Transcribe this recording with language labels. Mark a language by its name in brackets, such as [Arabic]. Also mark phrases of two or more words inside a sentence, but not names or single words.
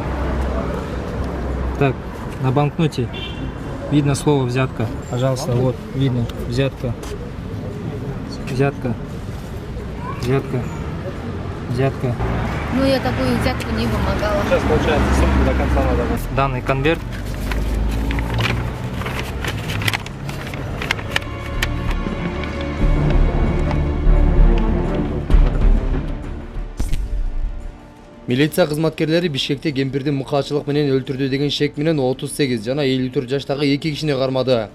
[Russian] Так, на банкноте видно слово взятка. Пожалуйста, вот видно взятка. Взятка. Взятка. Взятка. Ну, я такую взятку не вымогала. Сейчас получается сумку до конца надо. Данный конверт [Kyrgyz] Милиция кызматкерлери Бишкекте кемпирди мыкаачылык менен өлтүрдү деген шек менен 38 жана 54 жаштагы 2 кишини кармады.